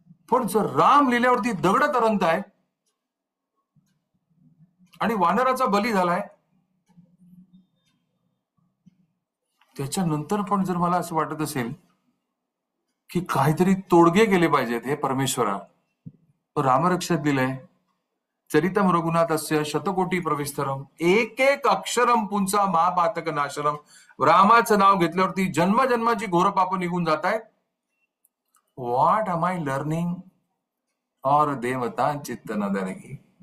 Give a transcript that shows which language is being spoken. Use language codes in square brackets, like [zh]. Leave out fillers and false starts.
[mr] पण जर राम लिहिल्यावरती दगड तरंगत आहे आणि वानराचा बली झालाय, त्याच्यानंतर पण जर मला असं वाटत असेल की काहीतरी तोडगे केले पाहिजेत हे परमेश्वरा, रामरक्षक दिलंय. [sa] चरितम रघुनाथस्य शतकोटी प्रविस्तरम एक एक अक्षरम पुंचा महापातक नाशरम. [mr] रामाचं नाव घेतल्यावरती जन्मजन्माची घोर पाप निघून जात आहेत. [en] What am I learning? [hi] और देवता चित्त न धरगी.